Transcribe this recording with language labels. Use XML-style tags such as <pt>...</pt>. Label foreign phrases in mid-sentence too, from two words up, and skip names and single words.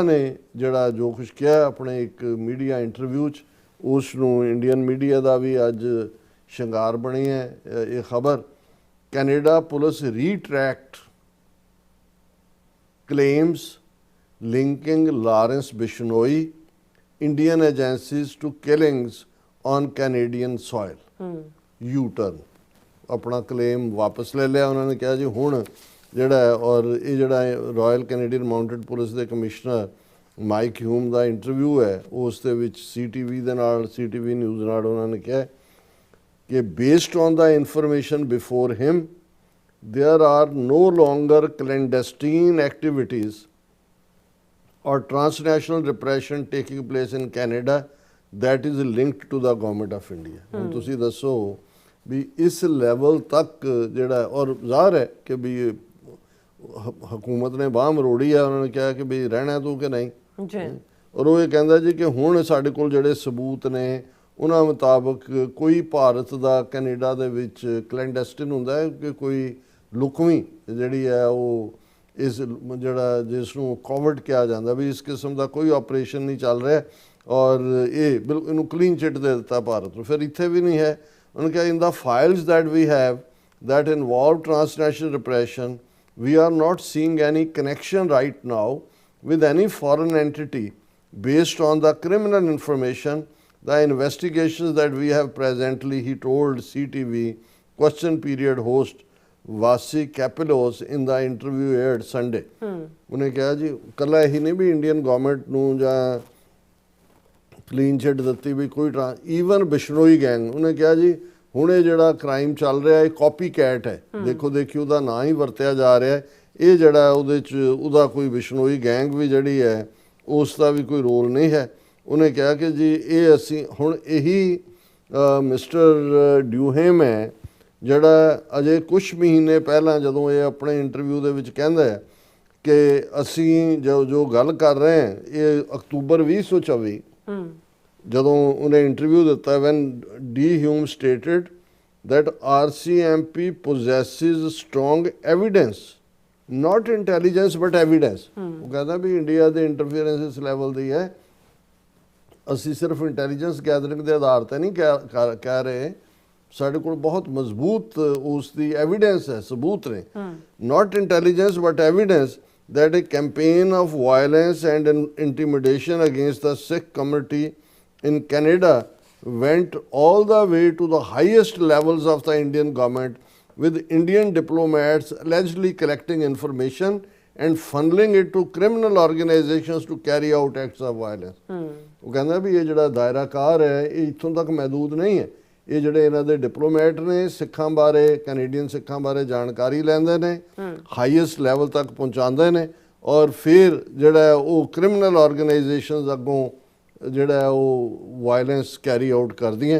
<pa>ਨੇ ਜਿਹੜਾ ਜੋ ਕੁਝ ਕਿਹਾ ਆਪਣੇ ਇੱਕ</pa> <en>media interview</en> <pa>'ਚ, ਉਸ ਨੂੰ</pa> <en>Indian media</en> <pa>ਦਾ ਵੀ ਅੱਜ ਸ਼ਿੰਗਾਰ ਬਣੀ ਹੈ ਇਹ ਖਬਰ।</pa> <en>Canada police retract claims linking Lawrence Bishnoi Indian agencies to killings on Canadian soil.</en> <pa>U-turn ਆਪਣਾ ਕਲੇਮ ਵਾਪਸ ਲੈ ਲਿਆ ਉਹਨਾਂ ਨੇ। ਕਿਹਾ ਜੀ ਹੁਣ ਜਿਹੜਾ ਔਰ ਇਹ ਜਿਹੜਾ ਰਾਇਲ ਕੈਨੇਡੀਅਨ ਮਾਊਂਟਡ ਪੁਲਿਸ ਦੇ ਕਮਿਸ਼ਨਰ ਮਾਈਕ ਹਿਊਮ ਦਾ ਇੰਟਰਵਿਊ ਹੈ, ਉਸ ਦੇ ਵਿੱਚ CTV ਦੇ ਨਾਲ, CTV ਨਿਊਜ਼ ਨਾਲ ਉਹਨਾਂ ਨੇ ਕਿਹਾ ਕਿ</pa> <en>based on the information before him there are no longer clandestine activities or transnational repression taking place in Canada that is linked to the government of India.</en> <pa>ਹੁਣ ਤੁਸੀਂ ਦੱਸੋ ਵੀ ਇਸ ਲੈਵਲ ਤੱਕ ਜਿਹੜਾ, ਔਰ ਜ਼ਾਹਰ ਹੈ ਕਿ ਵੀ ਹਕੂਮਤ ਨੇ ਬਾਂਹ ਮਰੋੜੀ ਆ, ਉਹਨਾਂ ਨੇ ਕਿਹਾ ਕਿ ਵੀ ਰਹਿਣਾ ਤੂੰ ਕਿ ਨਹੀਂ ਜੀ। ਔਰ ਉਹ ਇਹ ਕਹਿੰਦਾ ਜੀ ਕਿ ਹੁਣ ਸਾਡੇ ਕੋਲ ਜਿਹੜੇ ਸਬੂਤ ਨੇ ਉਹਨਾਂ ਮੁਤਾਬਕ ਕੋਈ ਭਾਰਤ ਦਾ ਕੈਨੇਡਾ ਦੇ ਵਿੱਚ ਕਲੈਂਡੈਸਟਿਨ ਹੁੰਦਾ ਹੈ ਕਿ ਕੋਈ ਲੁਕਵੀਂ ਜਿਹੜੀ ਹੈ ਉਹ ਇਸ ਜਿਹੜਾ ਜਿਸ ਨੂੰ ਕੋਵਿਡ ਕਿਹਾ ਜਾਂਦਾ ਵੀ ਇਸ ਕਿਸਮ ਦਾ ਕੋਈ ਆਪਰੇਸ਼ਨ ਨਹੀਂ ਚੱਲ ਰਿਹਾ ਔਰ ਇਹ ਬਿਲਕੁਲ ਇਹਨੂੰ</pa> <en>clean chit</en> <pa>ਦੇ ਦਿੱਤਾ ਭਾਰਤ ਨੂੰ। ਫਿਰ ਇੱਥੇ ਵੀ ਨਹੀਂ ਹੈ। ਉਹਨਾਂ ਕਿਹਾ</pa> <en>in the files that we have that involve transnational repression, we are not seeing any connection right now with any foreign entity based on the criminal information, the investigations that we have presently, he told CTV question period host Vasi Kapilos in the interview aired Sunday.</en> <pa>ਉਹਨੇ ਕਿਹਾ ਜੀ ਕੱਲਾ ਇਹੀ ਨਹੀਂ ਵੀ</pa> <en>Indian government</en> <pa>ਨੂੰ ਜਾਂ</pa> <en>clean chit</en> <pa>ਦਿੱਤੀ ਵੀ ਕੋਈ ਈਵਨ ਬਿਸ਼ਨੋਈ ਗੈਂਗ, ਉਹਨੇ ਕਿਹਾ ਜੀ ਹੁਣ ਇਹ ਜਿਹੜਾ ਕ੍ਰਾਈਮ ਚੱਲ ਰਿਹਾ ਇਹ</pa> <en>copy cat</en> <pa>ਹੈ, ਦੇਖੋ ਦੇਖੀ ਉਹਦਾ ਨਾਂ ਹੀ ਵਰਤਿਆ ਜਾ ਰਿਹਾ। ਇਹ ਜਿਹੜਾ ਉਹਦੇ 'ਚ ਉਹਦਾ ਕੋਈ ਬਿਸ਼ਨੋਈ ਗੈਂਗ ਵੀ ਜਿਹੜੀ ਹੈ ਉਸ ਦਾ ਵੀ ਕੋਈ ਰੋਲ ਨਹੀਂ ਹੈ। ਉਹਨੇ ਕਿਹਾ ਕਿ ਜੀ ਇਹ ਅਸੀਂ ਹੁਣ ਇਹੀ ਮਿਸਟਰ ਡਿਊਹੇਮ ਹੈ ਜਿਹੜਾ ਅਜੇ ਕੁਝ ਮਹੀਨੇ ਪਹਿਲਾਂ ਜਦੋਂ ਇਹ ਆਪਣੇ ਇੰਟਰਵਿਊ ਦੇ ਵਿੱਚ ਕਹਿੰਦਾ ਹੈ ਕਿ ਅਸੀਂ ਜੋ ਗੱਲ ਕਰ ਰਹੇ ਹਾਂ ਇਹ ਅਕਤੂਬਰ 2024 ਜਦੋਂ ਉਹਨੇ ਇੰਟਰਵਿਊ ਦਿੱਤਾ</pa> <en>when D. Hume stated that RCMP possesses strong evidence, not intelligence but evidence.</en> <pa>ਉਹ ਕਹਿੰਦਾ ਵੀ ਇੰਡੀਆ ਦੇ ਇੰਟਰਫੀਅਰੈਂਸ ਇਸ ਲੈਵਲ ਦੀ ਹੈ, ਅਸੀਂ ਸਿਰਫ</pa> <en>intelligence gathering</en> <pa>ਦੇ ਆਧਾਰ ਤੇ ਨਹੀਂ ਕਹਿ ਰਹੇ, ਸਾਡੇ ਕੋਲ ਬਹੁਤ ਮਜ਼ਬੂਤ ਉਸ ਦੀ ਐਵੀਡੈਂਸ ਹੈ, ਸਬੂਤ ਨੇ।</pa> <en>not intelligence but evidence that a campaign of violence and intimidation against the Sikh community in Canada went all the way to the highest levels of the Indian government, with Indian diplomats allegedly collecting information and funneling it to criminal organizations to carry out acts of violence.</en> <pa>ਉਹ ਕਹਿੰਦਾ ਵੀ ਇਹ ਜਿਹੜਾ ਦਾਇਰਾ ਕਾਰ ਹੈ ਇਹ ਇੱਥੋਂ ਤੱਕ ਮਹਿਦੂਦ ਨਹੀਂ ਹੈ, ਇਹ ਜਿਹੜੇ ਇਹਨਾਂ ਦੇ ਡਿਪਲੋਮੈਟ ਨੇ ਸਿੱਖਾਂ ਬਾਰੇ, ਕੈਨੇਡੀਅਨ ਸਿੱਖਾਂ ਬਾਰੇ ਜਾਣਕਾਰੀ ਲੈਂਦੇ ਨੇ,</pa> <en>highest level</en> <pa>ਤੱਕ ਪਹੁੰਚਾਉਂਦੇ ਨੇ ਔਰ ਫਿਰ ਜਿਹੜਾ ਉਹ</pa> <en>criminal organisations</en> <pa>ਅੱਗੋਂ ਜਿਹੜਾ ਉਹ</pa> <en>violence carry out</en> <pa>ਕਰਦੀਆਂ।</pa>